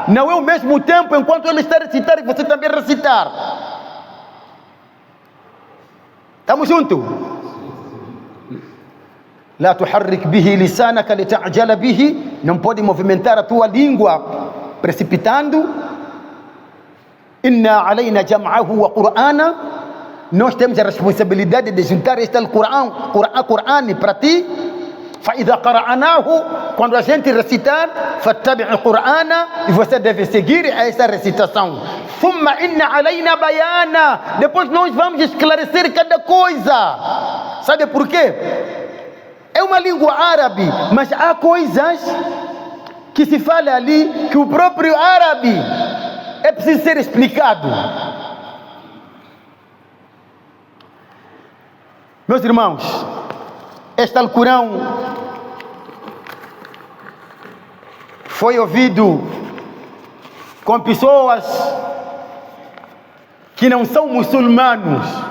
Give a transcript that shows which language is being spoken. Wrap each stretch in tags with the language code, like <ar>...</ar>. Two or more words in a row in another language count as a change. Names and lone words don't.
<pt>Não é o mesmo tempo enquanto ele está a recitar e você também recitar. Estamos juntos?</pt> <ar>لا تحرك به لسانك لتعجل به,</ar> <pt>não pode movimentar a tua língua precipitando.</pt> <ar>إنا علينا جمعه وقرآنه,</ar> <pt>nós temos a responsabilidade de juntar este Alcorão para ti.</pt> <ar>فإذا قرأناه,</ar> <pt>quando a gente recitar,</pt> <ar>فاتبع القرآن,</ar> <pt>e você deve seguir essa recitação.</pt> <ar>ثم إن علينا بيانا,</ar> <pt>depois nós vamos esclarecer cada coisa. Sabe por quê? É uma língua árabe, mas há coisas que se fala ali que o próprio árabe é preciso ser explicado. Meus irmãos, este Alcorão foi ouvido com pessoas que não são muçulmanos</pt>